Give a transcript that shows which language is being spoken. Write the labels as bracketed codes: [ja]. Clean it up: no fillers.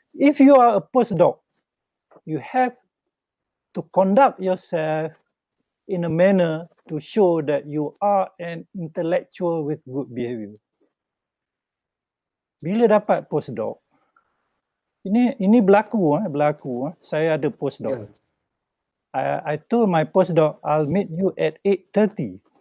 [en] If you are a postdoc, you have to conduct yourself in a manner to show that you are an intellectual with good behavior. [ms] Bila dapat postdoc, ini berlaku. Saya ada postdoc. [en] I told my postdoc, I'll meet you at 8:30.